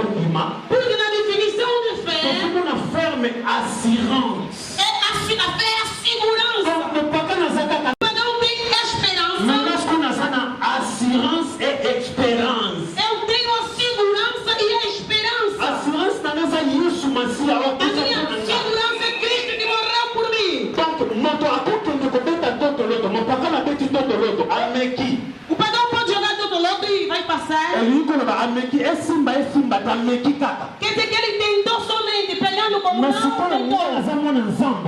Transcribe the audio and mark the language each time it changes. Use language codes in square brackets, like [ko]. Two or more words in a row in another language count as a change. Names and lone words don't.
[pt] de fé, a fé é a segurança. Mas não tem esperança. [en] Assurance e experience. [pt] Eu tenho a segurança e a esperança. Assurance na nossa Yesu Masia. A minha segurança é Cristo que morreu por mim. O pagão pode jogar totoloto e vai passar. Quer dizer que ele tentou somente pegando como não tentou.